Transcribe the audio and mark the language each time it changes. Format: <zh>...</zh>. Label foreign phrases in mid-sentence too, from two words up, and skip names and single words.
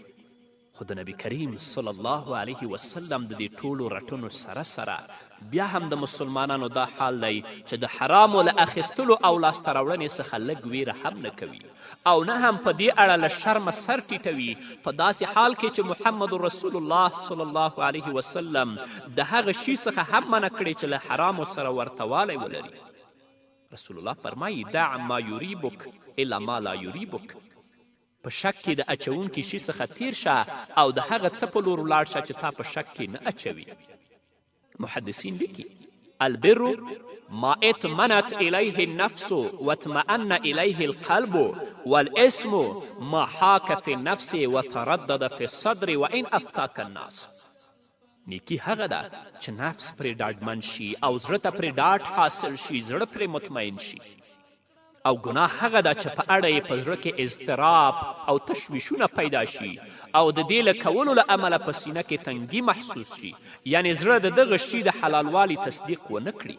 <ps>خو د نبي کریم</ps> <ar>صلی الله علیه وسلم</ar> <ps>د دې ټولو رټنو سره بیا هم د مسلمانانو دا حال دی چې د حرامو له اخیستلو او لاسته راوړنې څخه لږ ویره هم نه کوي او نه هم په دې اړه له شرمه سر ټیټوي، په داسې حال کې چې محمد رسول الله</ps> <ar>صلی الله علیه وسلم</ar> <ps>د هغه شي څخه هم منع کړی چې له حرامو سره ورته والی ولري. رسول الله فرمایي</ps> <ar>دع ما یریبک الا ما لا یریبک.</ar> <ps>په شک کې د اچونکي شي څخه تیر شه او د هغه څه په لور ولاړ شه چې تا په شک کې نه اچوي. محدثین لیکي</ps> <ar>البر ما اطمنت الیه النفس واطمأن الیه القلب والاسم ما حاک فی النفس وتردد فی الصدر وان افتاک الناس.</ar> <ps>نیکي هغه ده چې نفس پرې ډاډمن شي او زړه ته پرې ډاډ حاصل شي، زړه پرې مطمئن شي. او ګناه هغه ده چې په اړه یې په زړه کې اضطراب او تشویشونه پیدا شي او د دې له کولو له امله په سینه کې تنګي محسوس شي، یعنې زړه د دغه شي د حلالوالي تصدیق ونه کړي.</ps>